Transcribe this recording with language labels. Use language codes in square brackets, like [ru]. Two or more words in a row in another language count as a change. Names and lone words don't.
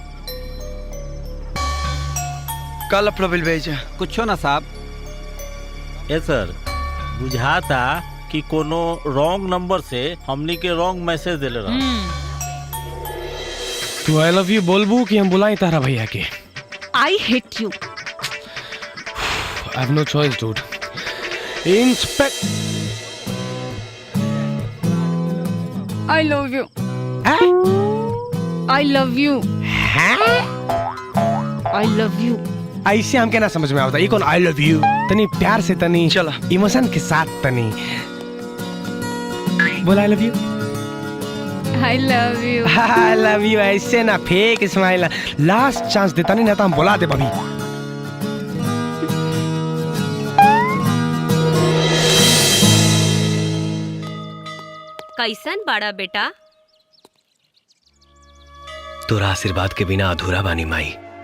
[bho] का लफड़ा बिल भेजा? कुछो ना साहब। ये सर, बुझाता कि कोनो [en] wrong number [bho] से हमनी के [en] wrong message [bho] देले रहा। तू [en] I love you [bho] बोलबू कि हम बुलाएं तारा भैया के? [en] I hate you. I have no choice, dude. I love you. I love you. I love you. [bho] ऐसे हम क्या ना समझ में आता। ये कौन [en] I love you? [bho] तनी प्यार से, तनी चला इमोशन के साथ, तनी बोल [en] I love you. I love you. I love you [bho] ऐसे ना, [en] fake smile. last chance [bho] देता नहीं ना तो हम बुला दे भाभी। कैसन बड़ा बेटा? तोरा आशीर्वाद के बिना अधूरा बानी माई।